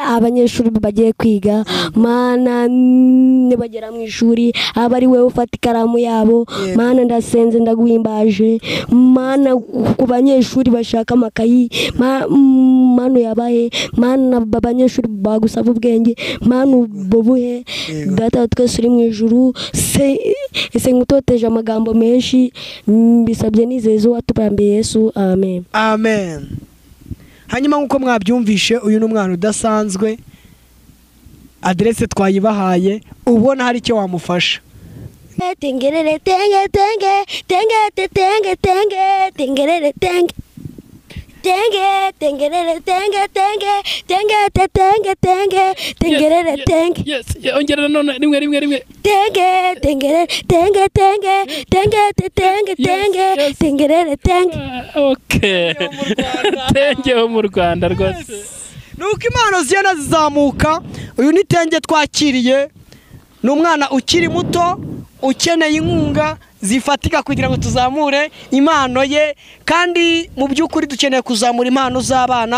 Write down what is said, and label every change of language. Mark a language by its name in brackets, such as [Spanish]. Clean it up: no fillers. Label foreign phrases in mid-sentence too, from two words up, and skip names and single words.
[Kinyarwanda] abanyeshuri bagiye kwiga Mana nibagera mu ishuri abari we ufata ikaramu yabo Mana ndasenze ndaguhimbaje Mana ku banyeshuri bashaka amakayi Mana yabahe Mana abanyeshuri bagusaba ubwenge Mana ububuhe data twese uri mu ijuru ese ngutoteje amagambo menshi bisabye nizezo watubambiye Yesu amen amen. Hanyuma nkuko mwabyumvishe uyu n'umwana udasanzwe adresse twayibahaye ubona hari icyo wamufasha Tengelele tenge tenge tenge tenge tenge tengelele tenge tenge tengelele tenge tenge tenge tenge tenge tengelele tenge. Yes, ongera none rimwe. Tenge tengelele tenge tenge tenge tenge tenge tengelele tenge. Okay. Tenge ho mu Rwanda rwose. Nuko impano zigenda zizamuka. Uyu ni Tenge twakiriye, ni umwana ukiri muto ukeneye inkunga zifatika kugira ngo tuzamure impano ye, kandi mu by'ukuri dukeneye kuzamura impano z'abana.